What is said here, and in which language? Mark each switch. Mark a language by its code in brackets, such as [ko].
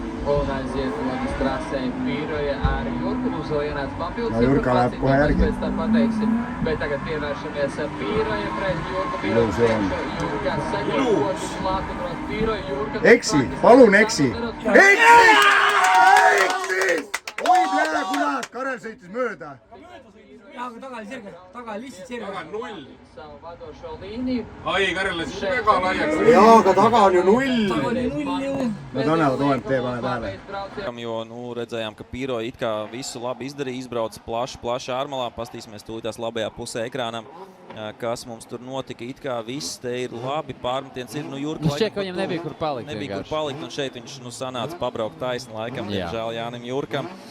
[lv] Un aiziet otras trasē Pīroja ar Jurku. Mums vēl ienāca papildus. [et] Jurka läheb kohe järgi. [lv] Pēc tam pateiksim, bet tagad pievēršamies Pīroja pret Jurku. Jurka seko otrs Latvijas Pīroja. Jurka... [et] Eksi, palun eksi! Eksis! Oi, pea, kuna Karel sõitis mööda. Aga taga oli sirge, taga oli lihtsalt sirge. Taga on 0. [lv] Savu vadošo līniju. [et] Ai, Karel läks väga laiaks. Jaa, aga taga on ju 0. Taga oli 0 ju. Nad annevad OMT, pane tähele. [lv] Jo, nu, redzējām, ka Pīro it kā visu labi izdarīja, izbrauca plaši ārmalā. Pastīsimies tūlītās labajā pusē ekrānam, kas mums tur notika. It kā viss te ir labi, pārmetiens ir, nu, Jurka. Šķiet, ka viņam nebija kur palikt. Nebija kur palikt, un šeit viņš, nu, sanāca pabraukt taisni laikam, diemžēl Jānim Jurkam.